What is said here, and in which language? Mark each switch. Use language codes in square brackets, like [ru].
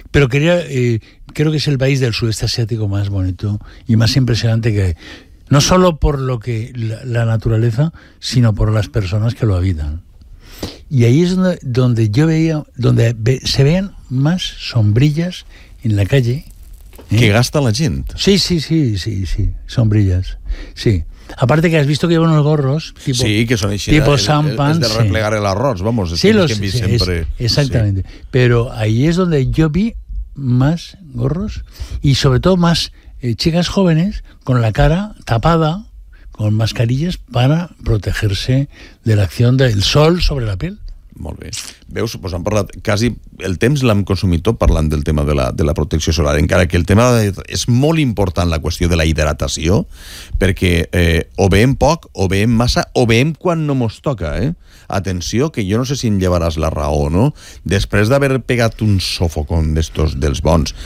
[es] Pero quería, creo que es el país del sudeste asiático más bonito y más impresionante que hay. No solo por lo que la naturaleza, sino por las personas que lo habitan. Y ahí es donde yo veía, donde se veían más sombrillas en la calle. [ca] Que gasta la gent. Sí, sí, sí, sí, sí, sombrilles. Sí. A part que has vist que llevan els gorros, tipo, sí, que són així, tipo sampan, de replegar, sí, l'arròs, vamos, sí, los, que sí, sempre. Exactament. Sí. Però ahí és on jo vi més gorros i sobretot més [es] chicas jóvenes con la cara tapada con mascarillas para protegerse de [ca] l'acció del sol [es] sobre la piel. [ca] Molt bé. Veus, pues han parlat quasi el temps l'hem consumit tot parlant del tema de la protecció solar, encara que el tema és molt important, la qüestió de la hidratació, perquè o veiem poc, o veiem massa, o veiem quan no mos toca, eh? Atenció, que jo no sé si em llevaràs la raó, no? Després d'haver pegat un sofocón d'estos dels bons.